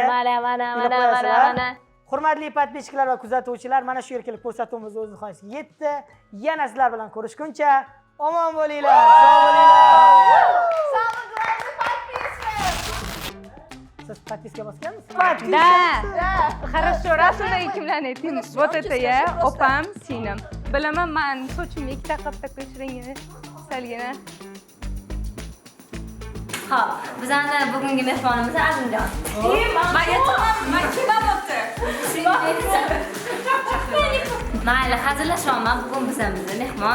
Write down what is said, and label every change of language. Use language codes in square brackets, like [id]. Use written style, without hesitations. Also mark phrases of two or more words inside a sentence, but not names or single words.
[uz] Mana. Hurmatli podpischkalar va kuzatuvchilar, mana shu yerga kelib ko'rsatuvimiz o'z nihoyasiga yetdi. Yana sizlar bilan ko'rishguncha omon bo'linglar, sog' bo'linglar. Siz podpiska bosganmisiz? [ru] Да. Хорошо, [uz] rasmdagi kimlarni ayting? [ru] Вот это я, [uz] opam, singlim. Bilaman, men sochimni ikkita qilib taqlashringini salgina. Xo'p, bizning bugungi mehmonimiz Azimjon. Mayli, hazillashmayman, bugun bizning mehmon.